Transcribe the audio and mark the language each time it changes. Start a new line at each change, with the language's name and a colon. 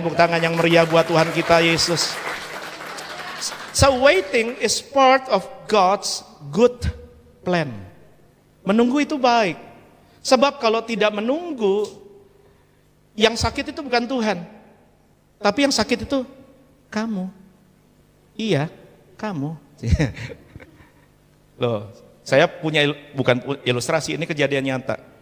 Indonesian: Tepuk tangan yang meriah buat Tuhan kita Yesus.
English: So waiting is part of God's good plan.
Indonesian: Menunggu itu baik. Sebab kalau tidak menunggu, yang sakit itu bukan Tuhan, tapi yang sakit itu kamu. Iya, kamu. Loh, saya punya bukan ilustrasi, ini kejadian nyata.